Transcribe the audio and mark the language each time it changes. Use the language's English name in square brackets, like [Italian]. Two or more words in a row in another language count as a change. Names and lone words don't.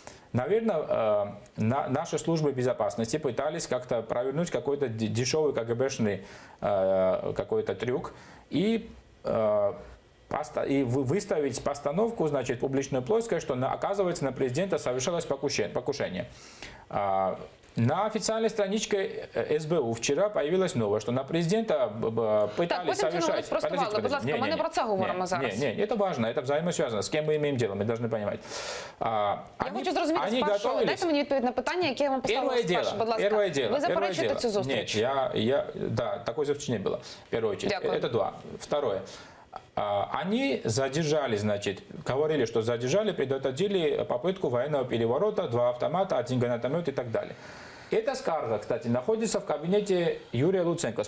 [Russian] Наверное, наши службы безопасности пытались как-то провернуть какой-то дешевый КГБшный какой-то трюк и выставить постановку, значит, публичную плоскость, что оказывается на президента совершалось покушение. На официальной страничке СБУ вчера появилась новость, что на президента пытались [Ukrainian] потім це [Russian] совершать... [Ukrainian] спростували. Будь ласка, ми не про це говоримо зараз. [Russian] Не, это важно, это взаимосвязано. С кем мы имеем дело, мы должны понимать. [Ukrainian] Я хочу зрозуміти спершу. Дайте мені відповідь на питання, яке я вам поставила спершу, будь ласка. [Russian] Первое дело. [Ukrainian] Ви заперечуєте цю зустріч? [Russian] Нет, да, такой зустрічи не было, в первую очередь. [Ukrainian] Дякую. [Russian] Это два. Второе. Они задержали, значит, говорили, что задержали, предотвратили попытку военного переворота, 2 автомата, 1 гранатомет и так далее. Эта скарга, кстати, находится в кабинете Юрия Луценко.